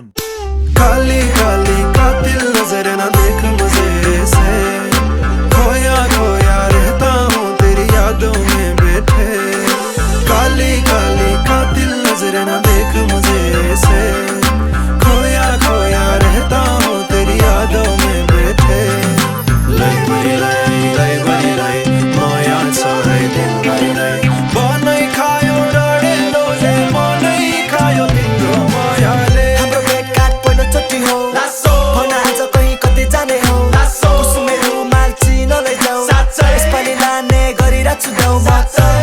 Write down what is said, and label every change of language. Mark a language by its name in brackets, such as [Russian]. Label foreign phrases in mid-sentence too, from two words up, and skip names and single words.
[Hindi] काली काली कातिल नजर न देख मुझे से, खोया खोया रहता हूँ तेरी यादों में बैठे। काली काली कातिल नजर न देख मुझे से, खोया खोया रहता हूँ तेरी यादों में बैठे। [Nepali] लाई बनी लाई माया छ है तिम्रै नै, बनै खायो डढे डोले मनै खायो तिम्रो मायाले। हाम्रो भेटघाट पहिलोचोटि हो, भन आज कहीँ कतै जाने हो, कुसुमे रुमाल चिनो लैजाऊ, यसपालि लाने गरिरहेको छु देऊ म त।